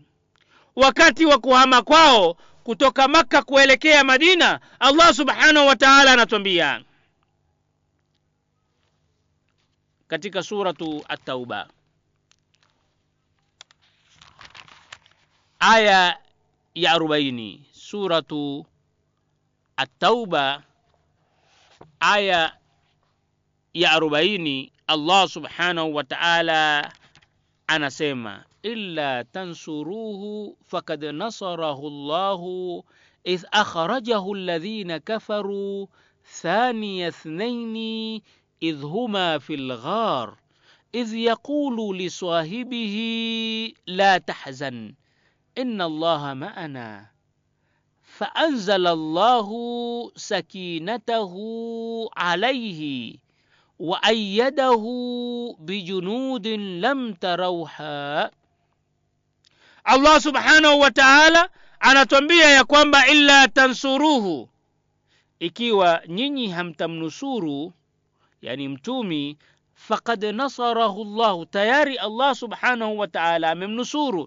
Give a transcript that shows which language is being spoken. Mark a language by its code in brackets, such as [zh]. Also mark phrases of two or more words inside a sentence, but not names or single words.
[sw] Wakati wa kuhama kwao kutoka Makka kuelekea Madina, Allah [ar] سبحانه وتعالى [sw] anatuambia katika suratu At-Tauba aya ya 40. Suratu At-Tauba aya ya 40, Allah [ar] سبحانه وتعالى [sw] anasema, [ar] إلا تنصروه فقد نصره الله إذ أخرجه الذين كفروا ثاني اثنين إذ هما في الغار إذ يقول لصاحبه لا تحزن إن الله معنا فأنزل الله سكينته عليه وأيده بجنود لم تروها. [sw] Allah subhanahu wa ta'ala anatuambia ya kwamba [ar] إلا تنصروه, [sw] ikiwa nyinyi hamtamnusuru yani mtumi, [ar] فقد نصره الله, [sw] tayari Allah [ar] سبحانه وتعالى [sw] amemnusuru.